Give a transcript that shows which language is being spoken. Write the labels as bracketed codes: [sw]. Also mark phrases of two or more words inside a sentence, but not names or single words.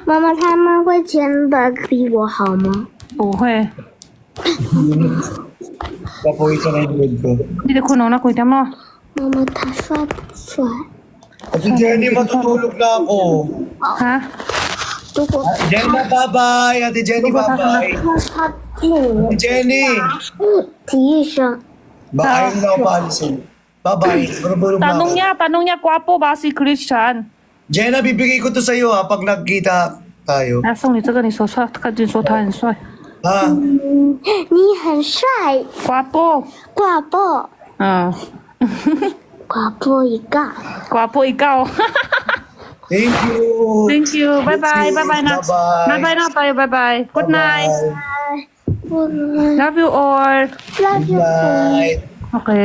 [zh] 妈妈他们会签的比我好吗？不会. [tl] Papawisan na yung mood ko. Hindi ko na kuya mo. [zh] 妈妈他帅不帅？ [tl] Ate Jenny, matutulog na ako. Ha? [zh] 如果 [tl] Jenna, bye-bye. Ate Jenny, bye-bye. [zh] 他听我 [tl] Ate Jenny. [zh] 提一声， [tl] Ayaw na ako paalisin. Bye-bye. Marubulog na ako. Tanong niya, kwapo ba si Christian? Jenna, bibigay ko to sa'yo ha pag nagkita tayo. [zh] 那送你这个，你说帅，赶紧说他很帅。 [tl] Ha? [zh] 你很帅， [tl] Kwapo. [zh] 挂布， [tl] Ah. [zh] 挂布一个。 [tl] Kwapo ikaw. [en] Thank you. Thank you. Bye-bye. Bye-bye na. Bye-bye. [tl] Bye-bye na tayo. [en] Bye-bye. Good night. Bye. Good night. Love you all. Love you. Bye. Okay.